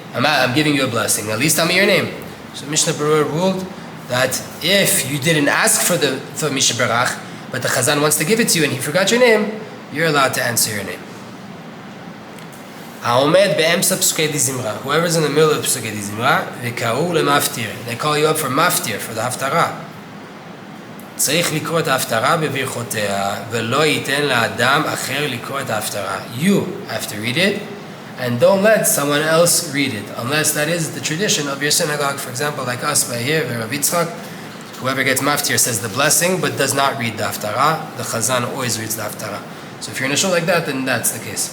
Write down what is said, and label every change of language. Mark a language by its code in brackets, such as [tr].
[en] I'm giving you a blessing. At least tell me your name. So Mishnah Berurah ruled that if you didn't ask for Misha Barach, but the Chazan wants to give it to you and he forgot your name, you're allowed to answer your name. [he] Ha'omed be'emsa Pesukei deZimra. [en] Whoever's in the middle of Pesukei deZimra, [he] v'ka'u le'maftir. [en] They call you up for maftir, for the haftarah. [he] צריך לקרוא את ההפטרה בברכותיה, ולא ייתן לאדם אחר לקרוא את ההפטרה. [en] You have to read it, and don't let someone else read it, unless that is the tradition of your synagogue. For example, like us by here, Rav Itzhak, whoever gets maftir says the blessing, but does not read the haftarah. The chazan always reads the haftarah. So if you're in a shul like that, then that's the case.